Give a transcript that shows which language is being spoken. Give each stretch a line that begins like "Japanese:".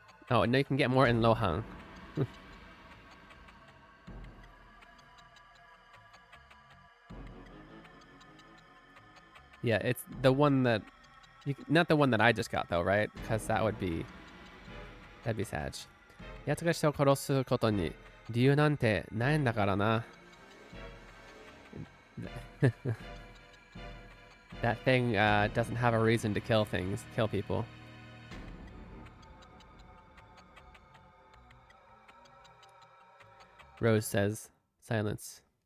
English: Oh, no, you can get more in Lohan. Yeah, it's the one that... not the one that I just got, though, right? Because that would be... that'd be sad.
Japanese: 奴が人を殺すことに理由なんてないんだからな。
English: That thing doesn't have a reason to kill people. Rose says, silence.